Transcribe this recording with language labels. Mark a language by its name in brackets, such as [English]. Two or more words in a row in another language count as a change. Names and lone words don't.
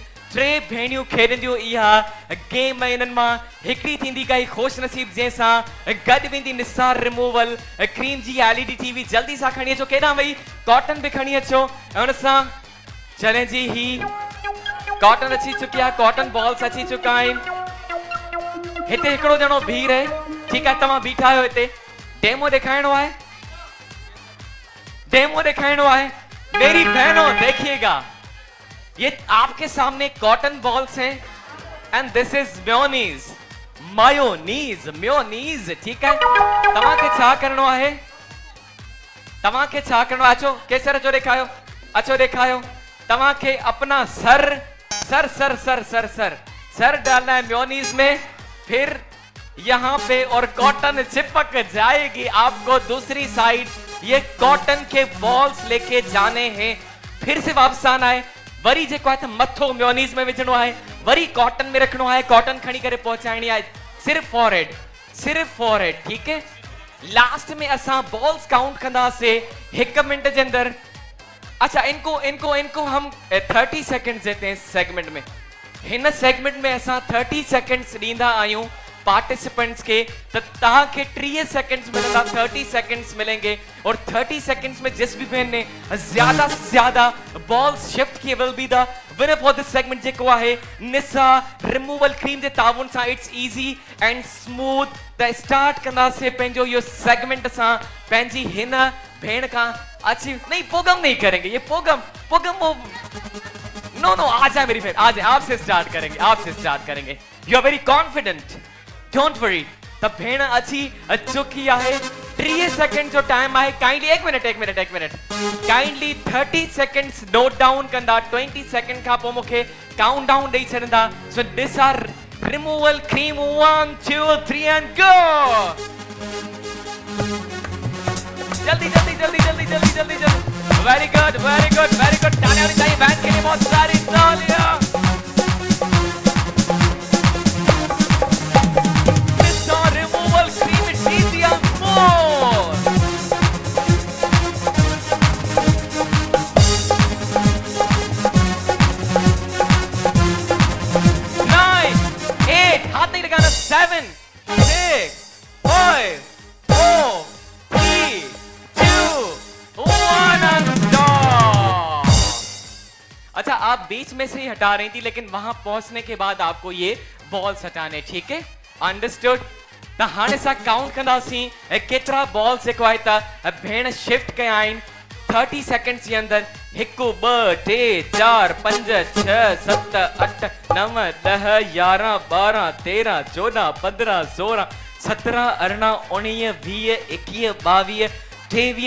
[Sindhi] टे भेणियूं खेॾंदियूं इहा गेम। इन्हनि मां हिकिड़ी थींदी काई ख़ुशि नसीब जंहिंसां गॾु वेंदी निसार रिमूवल क्रीम जी LED TV। जल्दी सां खणी अचो, केॾां वई? कॉटन बि खणी अचो। ऐं हुन सां चले जी ही कॉटन अची चुकी आहे, [English] cotton balls [Sindhi] अची चुका आहिनि। हिते हिकिड़ो ॼणो बीह रहे, ठीकु आहे, तव्हां बीठा आहियो हिते। डेमो ॾेखारिणो आहे, डेमो ॾेखारिणो आहे। [Urdu] میری بہنوں دیکھیے گا، یہ آپ کے سامنے [English] cotton balls [Urdu] ہیں [English] and this is mayonnaise, mayonnaise, mayonnaise, [Urdu] ٹھیک ہے. [Sindhi] तव्हांखे छा करणो आहे? तव्हांखे छा करणो आहे? अचो केसर, अचो ॾेखारियो, अचो ॾेखारियो। [Urdu] तव्हांखे اپنا سر سر سر سر سر سر سر ڈالنا ہے میونیز میں، پھر یہاں پہ اور کاٹن چپک جائے گی. آپ کو دوسری سائیڈ یہ کاٹن کے بالز لے کے جانے ہیں. پھر سے واپس آنا ہے, [Sindhi] वरी जेको आहे त मथो मेयोनीज में विझणो आहे, वरी कॉटन में रखणो आहे, कॉटन खणी करे पहुचाइणी आहे सिर्फ फॉरहेड, सिर्फ फॉरहेड, [Urdu] ٹھیک ہے. [Sindhi] लास्ट में असां बॉल्स काउंट कंदासीं 1 मिनट जे अंदर। [Urdu] اچھا، ان کو ان کو ان کو ہم 30 سیکنڈز دیتے ہیں سیگمنٹ میں. [Sindhi] हिन सेगमेंट में असां 30 सेकंड्स ॾींदा आहियूं पार्टिसिपेंट्स के। [Urdu] تو تاکہ 30 سیکنڈز ملے گا، 30 سیکنڈز ملیں گے. اور 30 سیکنڈز میں جس بھی بہن نے زیادہ سے زیادہ بالز شفٹ کیے [English] will be the winner for this segment [Sindhi] जेको आहे निसा रिमूवल क्रीम जे ताउन सां। [English] It's easy and smooth. [Sindhi] त स्टार्ट कंदासीं पंहिंजो इहो सेगमेंट सां पंहिंजी हिन भेण खां। [Urdu] اچھی نہیں، پوگم نہیں کریں گے، یہ پوگم پوگم وہ [English] no no, [Urdu] آ جائے میری بہن، آ جائے. آپ سے اسٹارٹ کریں گے، آپ سے اسٹارٹ کریں گے. [English] You are very confident, don't worry. [Sindhi] त भेण अची चुकी आहे। 30 सेकंड जो टाइम आहे। काइंडली 1 मिनट 1 मिनट 1 मिनट, काइंडली 30 सेकंड्स [English] note down [Sindhi] कंदा। 20 सेकंड खां पोइ मूंखे [English] count down [Sindhi] ॾेई छॾंदा। [English] So this are removal cream. 1 2 3 and go. [Urdu] جلدی جلدی جلدی جلدی جلدی جلدی جلدی. [English] Very good very good very good. [Urdu] تالیاں ہونی چاہیے بینڈ کے لیے، بہت ساری تالیاں. [English] removal cream, it's easy and more. [Urdu] ہاتھ نہیں لگانا. [English] 7 6 5 4 3 2 1 and stop। [Urdu] اچھا، آپ بیچ میں سے ہی ہٹا رہی تھی، لیکن وہاں پہنچنے کے بعد آپ کو یہ بالز ہٹانے، ٹھیک ہے، انڈرسٹوڈ. [Sindhi] त हाणे सा काउंट कंदासीं केतिरा बॉल्स जेको आहे त भेण शिफ्ट कया आहिनि 30 सेकंड्स जे अंदर। 1 2 3 4 5 6 7 8 9 10 11 12 13 14 15 16 17 18 19 20 21 22 23